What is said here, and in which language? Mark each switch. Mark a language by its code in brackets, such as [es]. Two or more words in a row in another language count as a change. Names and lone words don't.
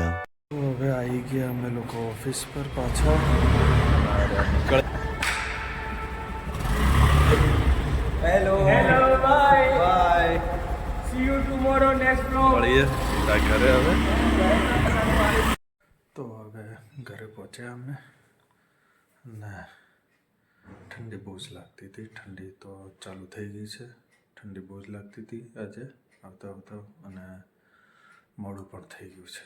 [gu] તો હવે આવી ગયા અમે લોકો ઓફિસ પર પાછા. નીકળ હેલો [en] Hello, bye. [gu] બાય. [en] See you tomorrow next vlog. [gu] મળીએ સીધા ઘરે હવે. તો હવે ઘરે પહોંચ્યા અમે ને ઠંડી બહુ જ લાગતી હતી. ઠંડી તો ચાલુ થઈ ગઈ છે. ઠંડી બહુ જ લાગતી હતી આજે આવતા આવતા અને મોડું પણ થઈ ગયું છે.